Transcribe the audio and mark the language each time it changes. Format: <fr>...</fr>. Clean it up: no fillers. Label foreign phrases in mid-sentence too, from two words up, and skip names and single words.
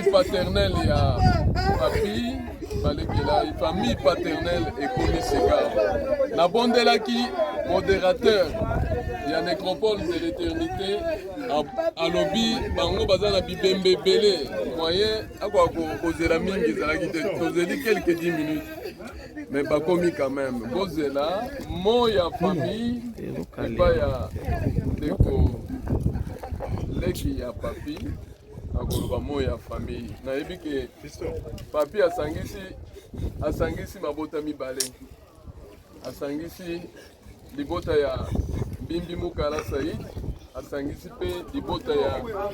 <ln>maternelle ya papi balekela</ln> <fr>famille paternelle</fr> <ln>ekomi seka nabondelaki modérateur ya</ln> <fr>nécropole de l'éternité</fr> <ln>alobi bango baza na bibembe ebele moyen akoka kozela mingi ezalaki te tozeli</ln> <fr>quelques 10 minutes mais</fr> <ln>bakomi</ln> <fr>quand même</fr> <ln>bozela mo ya famille epai ya ndeko leki ya papi akoloba mo ya famille nayebi ke papi asangisi mabota mibale asangisi libota ya Mbimbi Mukala Saïd asangisi mpe libota ya</ln>